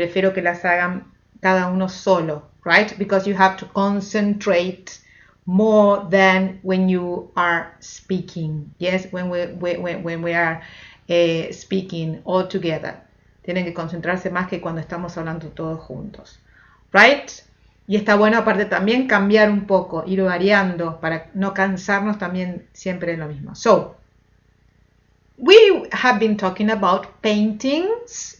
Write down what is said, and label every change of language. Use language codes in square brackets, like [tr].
[es] Prefiero que las hagan cada uno solo, right? [en] Because you have to concentrate more than when you are speaking. Yes, when we are speaking all together. [es] Tienen que concentrarse más que cuando estamos hablando todos juntos, right? Y está bueno aparte también cambiar un poco, ir variando para no cansarnos también siempre de lo mismo. [en] So, we have been talking about paintings.